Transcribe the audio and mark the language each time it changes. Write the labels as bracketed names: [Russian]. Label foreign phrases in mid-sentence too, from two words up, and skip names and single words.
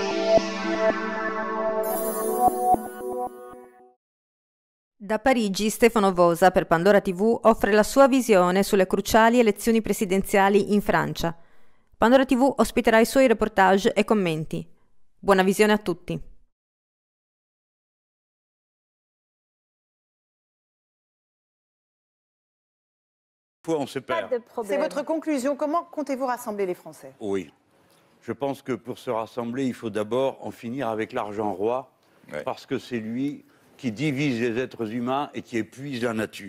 [Italian] Da Parigi Stefano Vosa per Pandora TV offre la sua visione sulle cruciali elezioni presidenziali in Francia. Pandora TV ospiterà i suoi reportage e commenti. Buona visione a tutti! [French] On se perd. C'est votre conclusion. Comment comptez-vous rassembler les Français? Oui. Je pense que pour se rassembler, il faut d'abord en finir avec l'argent roi, parce que c'est lui qui divise les êtres humains et qui épuise la nature.